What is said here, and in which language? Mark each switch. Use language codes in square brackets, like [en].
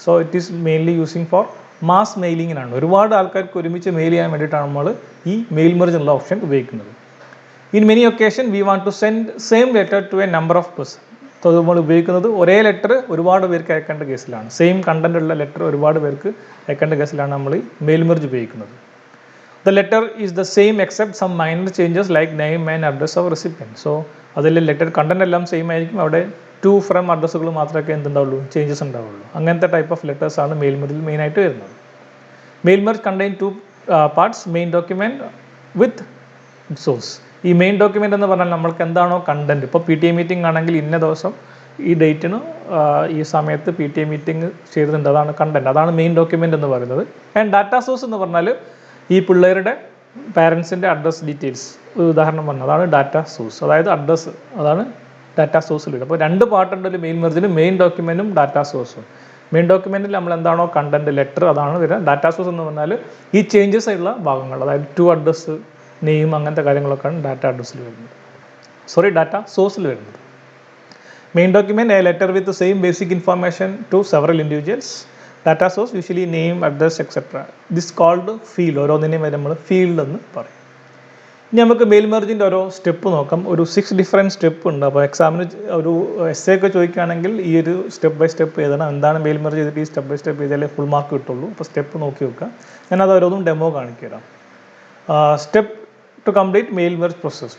[ml] So it is mainly using four mass മെയിലിങ്ങിനാണ്. ഒരുപാട് ആൾക്കാർക്ക് ഒരുമിച്ച് മെയിൽ ചെയ്യാൻ വേണ്ടിയിട്ടാണ് നമ്മൾ ഈ മെയിൽ മെർജ് എന്നുള്ള ഓപ്ഷൻ ഉപയോഗിക്കുന്നത്. [en] In many occasion we want to send same letter to a number of person. [ml] So നമ്മൾ ഉപയോഗിക്കുന്നത് ഒരേ ലെറ്റർ ഒരുപാട് പേർക്ക് അയക്കേണ്ട കേസിലാണ്, സെയിം കണ്ടൻ്റ് ഉള്ള ലെറ്റർ ഒരുപാട് പേർക്ക് അയക്കേണ്ട കേസിലാണ് നമ്മൾ ഈ മെയിൽ മെർജ് ഉപയോഗിക്കുന്നത്. [en] The letter is the same except some minor changes like name and address of recipient. [ml] So അതിലെ ലെറ്റർ കണ്ടന്റ് എല്ലാം സെയിം ആയിരിക്കും, അവിടെ 2 ഫ്രം അഡ്രസ്സുകൾ മാത്രമേ എന്തുണ്ടാവുള്ളൂ, ചേഞ്ചസ് ഉണ്ടാവുള്ളൂ. അങ്ങനത്തെ ടൈപ്പ് ഓഫ് ലെറ്റേഴ്സാണ് മെയിൽ മെർജിൽ മെയിനായിട്ട് വരുന്നത്. Mail merge contain 2 parts, main document വിത്ത് സോഴ്സ്. ഈ മെയിൻ ഡോക്യുമെൻ്റ് എന്ന് പറഞ്ഞാൽ നമ്മൾക്ക് എന്താണോ കണ്ടന്റ്, ഇപ്പോൾ PTA മീറ്റിംഗ് ആണെങ്കിൽ ഇന്ന ദിവസം ഈ ഡേറ്റിന് ഈ സമയത്ത് PTA മീറ്റിംഗ് ചെയ്തിട്ടുണ്ട്, അതാണ് കണ്ടൻറ്റ്, അതാണ് മെയിൻ ഡോക്യുമെൻ്റ് എന്ന് പറയുന്നത്. ആൻഡ് ഡാറ്റാ സോഴ്സ് എന്ന് പറഞ്ഞാൽ ഈ പിള്ളേരുടെ പാരൻസിൻ്റെ അഡ്രസ് ഡീറ്റെയിൽസ് ഒരു ഉദാഹരണം പറഞ്ഞു, അതാണ് ഡാറ്റാ സോഴ്സ്, അതായത് അഡ്രസ്സ്, അതാണ് ഡാറ്റാ സോഴ്സിൽ. അപ്പോൾ രണ്ട് പാർട്ടുണ്ട് ഒരു മെയിൻ മെർജിൽ, മെയിൻ ഡോക്യുമെൻറ്റും ഡാറ്റാ സോഴ്സും. മെയിൻ ഡോക്യുമെൻറ്റിൽ നമ്മൾ എന്താണോ കണ്ടൻറ്റ് ലെറ്റർ അതാണ് വരിക. ഡാറ്റാ സോഴ്സ് എന്ന് പറഞ്ഞാൽ ഈ ചേഞ്ചസ് ആയിട്ടുള്ള ഭാഗങ്ങൾ, അതായത് ടു അഡ്രസ്സ്, നെയിം, അങ്ങനത്തെ കാര്യങ്ങളൊക്കെയാണ് ഡാറ്റാ അഡ്രസ്സിൽ വരുന്നത്, ഡാറ്റാ സോഴ്സിൽ വരുന്നത്. [en] Main document, a letter with the same basic information to several individuals. Data source usually name, address, etc. [ml] This called field. ഓരോന്നിനെയും നമ്മൾ ഫീൽഡ് എന്ന് പറയും. ഇനി നമുക്ക് മെയിൽ മെർജിൻ്റെ ഓരോ സ്റ്റെപ്പ് നോക്കാം. ഒരു 6 ഡിഫറെൻറ്റ് സ്റ്റെപ്പ് ഉണ്ട്. അപ്പോൾ എക്സാമിന് ഒരു എസ്സേ ഒക്കെ ചോദിക്കുകയാണെങ്കിൽ ഈ ഒരു സ്റ്റെപ്പ് ബൈ സ്റ്റെപ്പ് എഴുതണം. എന്താണ് മെയിൽ മെർജ് ചെയ്തിട്ട് ഈ സ്റ്റെപ്പ് ബൈ സ്റ്റെപ്പ് ചെയ്താലേ ഫുൾ മാർക്ക് കിട്ടുള്ളൂ. അപ്പോൾ സ്റ്റെപ്പ് നോക്കി വെക്കുക. ഞാനത് ഓരോന്നും ഡെമോ കാണിച്ചു തരാം. Step to complete mail merge process.